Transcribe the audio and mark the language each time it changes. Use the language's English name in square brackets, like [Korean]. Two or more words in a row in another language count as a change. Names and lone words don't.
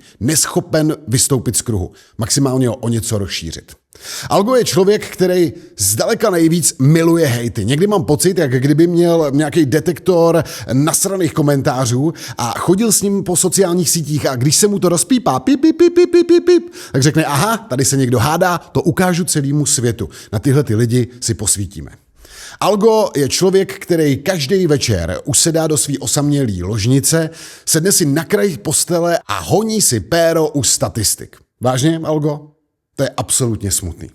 [Czech] Neschopen vystoupit z kruhu. Maximálně ho o něco rozšířit. Algo je člověk, který zdaleka nejvíc miluje hejty. Někdy mám pocit, jak kdyby měl nějaký detektor nasraných komentářů a chodil s ním po sociálních sítích a když se mu to rozpípá, pip, pip, pip, pip, pip, pip, tak řekne, aha, tady se někdo hádá, to ukážu celému světu. Na tyhle ty lidi si posvítíme. Algo je člověk, který každý večer usedá do svý osamělý ložnice, sedne si na kraj postele a honí si péro u statistik. Vážně, Algo? To je absolutně smutný.